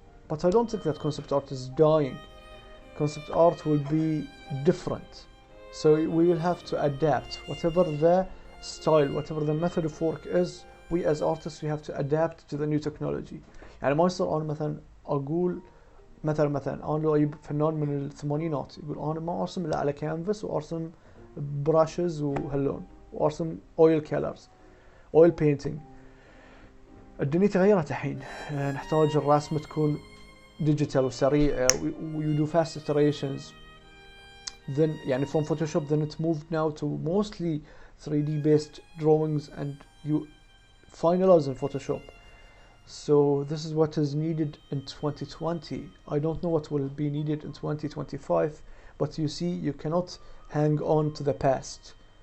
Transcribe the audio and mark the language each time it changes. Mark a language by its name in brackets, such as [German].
[English] But I don't think that concept art is dying. Concept art will be different, so we will have to adapt whatever the style, whatever the method of work is. We as artists we have to adapt to the new technology. [Arabic] يعني ما يصير انا مثلا اقول مثلا انا لو اجيب فنان من الثمانينات يقول انا ما ارسم الا على كانفاس وارسم براشز وهاللون وارسم اويل كلرز اويل بينتينج. الدنيا تغيرت الحين، نحتاج الرسم تكون ديجيتال وسريعه و [English] you do fast iterations. Then يعني from Photoshop then it moved now to mostly 3D based drawings and you finalize in Photoshop. So this is what is needed in 2020. I don't know what will be needed in 2025, but you see you cannot hang on to the past.